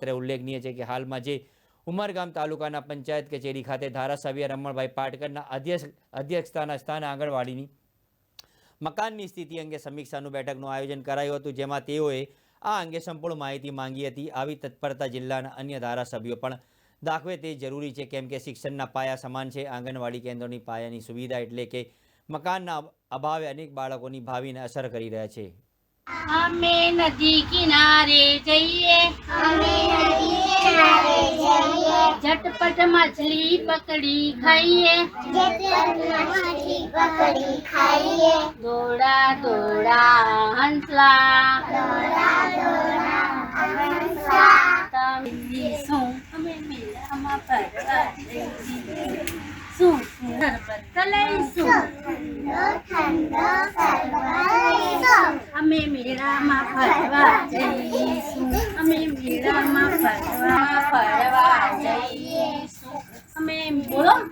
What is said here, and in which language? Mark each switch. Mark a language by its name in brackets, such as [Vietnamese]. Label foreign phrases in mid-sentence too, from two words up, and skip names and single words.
[Gujarati] અત્રે ઉલ્લેખનીય છે કે હાલમાં જે ઉમરગામ તાલુકાના પંચાયત કચેરી ખાતે ધારાસભ્ય રમણભાઈ પાટકરના અધ્યક્ષતાના સ્થાને આંગણવાડીની મકાનની સ્થિતિ અંગે સમીક્ષાનું બેઠકનું આયોજન કરાયું હતું, જેમાં તેઓએ આ અંગે સંપૂર્ણ માહિતી માંગી હતી. આવી તત્પરતા જિલ્લાના અન્ય ધારાસભ્યો પણ દાખવે તે જરૂરી છે, કેમ કે શિક્ષણના પાયા સમાન છે. આંગણવાડી કેન્દ્રોની પાયાની સુવિધા એટલે કે મકાનના અભાવે અનેક બાળકોની ભાવિને અસર કરી રહ્યા છે. અમે નદી કિનારે જઈએ, ઝટપટ માછલી પકડી ખાઈએ, દોડા દોડા હંસલા, અમે મેળામાં ફરવા જઈએ, શું શરબત લઈશું, અમે મેળામાં ફરવા જઈશું, અમે મેળામાં ફરવા જઈશું, અમે બોલો